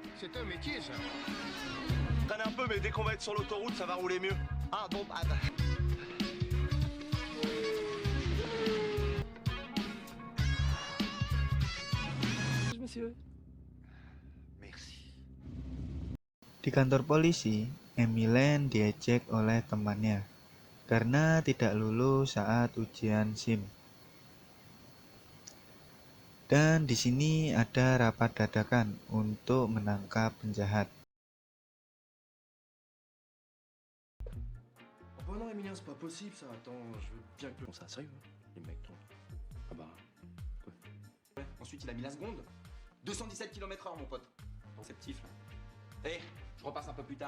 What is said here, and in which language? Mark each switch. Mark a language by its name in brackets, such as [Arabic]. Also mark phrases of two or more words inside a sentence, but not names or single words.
[French] C'est un métier, ça. Traîne un peu, mais dès qu'on va être sur l'autoroute, ça va rouler mieux. Ah bon, ah bah. Monsieur. Merci. [Indonesian] Di kantor polisi, Emilien diejek oleh temannya karena tidak lulus saat ujian SIM. Dan di sini ada rapat dadakan untuk menangkap penjahat. [French] Oh non, Emilien, c'est pas possible ça. Attends, je veux bien que... Bon, ça, sérieux, hein, les mecs, toi. Ah bah... Quoi. Ouais, ensuite il a mis la seconde. 217 km/h mon pote. Conceptif là. Eh, je repasse un peu plus tard.